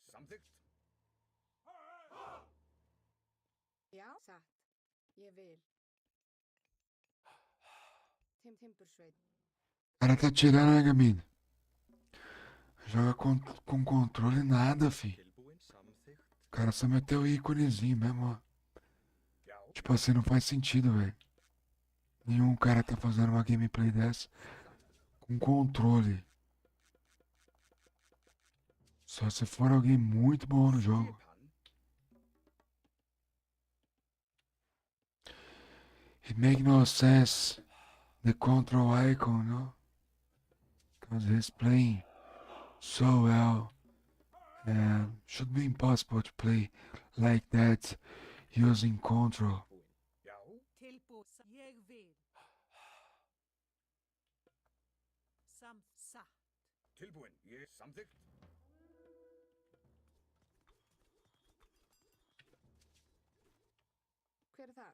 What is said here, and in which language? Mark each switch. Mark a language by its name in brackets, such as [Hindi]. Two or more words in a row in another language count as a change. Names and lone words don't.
[Icelandic] Samþykkt. Já, satt. Ég vil. Timbursveit. [Portuguese] O cara tá tirando, né, Gamin? Joga com controle nada, fi. [Icelandic] Tilbúin, samþykkt. [Portuguese] O cara só meteu o íconezinho mesmo, ó. [Icelandic] Já, [Portuguese] Tipo assim, não faz sentido, velho. Nenhum cara tá fazendo uma gameplay dessa com controle. Só se for alguém muito bom no jogo. [Icelandic] skipan. [English] It make no sense, the control icon, no? Because he's playing so well. And should be impossible to play like that using control. [Icelandic] Já, Tilbúin. Ég vil. Satt. tilbúin. Ég samþykkt. Hver er þar?